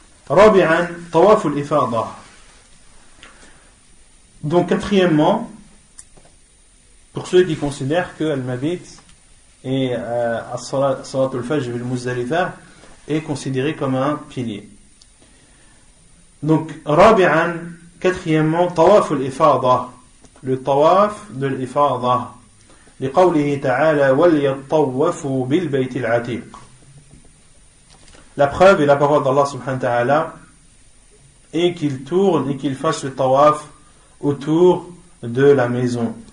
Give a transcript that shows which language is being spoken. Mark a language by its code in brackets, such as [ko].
[ar] رابعا طواف الإفاضة. [fr] Donc quatrièmement, pour ceux qui considèrent que Al-Mabit et Salat al-Fajr al-Muzdalifa est considéré comme un pilier. [ar] Donc رابعا, [fr] quatrièmement, [ar] طواف الإفاضة, [fr] le tawaf de l'Ifada, [ar] لقوله تعالى وليطوفوا بالبيت العتيق. [fr] La preuve est la parole d'Allah subhanahu wa ta'ala, et qu'il tourne et qu'il fasse le tawaf autour de la maison.